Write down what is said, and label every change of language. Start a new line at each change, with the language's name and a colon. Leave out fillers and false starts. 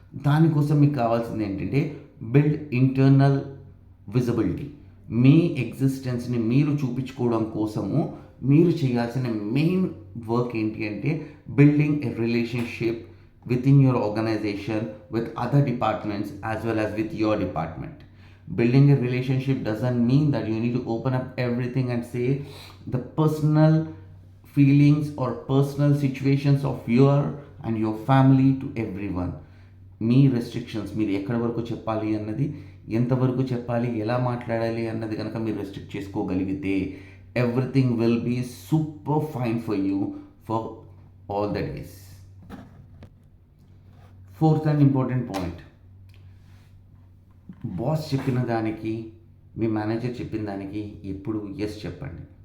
Telugu: దానికోసం మీకు కావాల్సింది ఏంటంటే
English: Build internal visibility.
Telugu: మీ ఎగ్జిస్టెన్స్ని మీరు చూపించుకోవడం కోసము మీరు చేయాల్సిన మెయిన్ వర్క్ ఏంటి అంటే
English: Building a relationship within your organization with other departments as well as with your department. Building a relationship doesn't mean that you need to open up everything and say the personal feelings or personal situations of your and your family to everyone.
Telugu: మీ restrictions మీరు ఎక్కడి వరకు చెప్పాలి అన్నది, ఎంతవరకు చెప్పాలి, ఎలా మాట్లాడాలి అన్నది కనుక మీరు రెస్ట్రిక్ట్ చేసుకోగలిగితే
English: Everything will be super fine for you for all the days. Fourth and important point,
Telugu: boss చెప్పిన దానికి మీ మేనేజర్ చెప్పిన దానికి ఎప్పుడు ఎస్ చెప్పండి.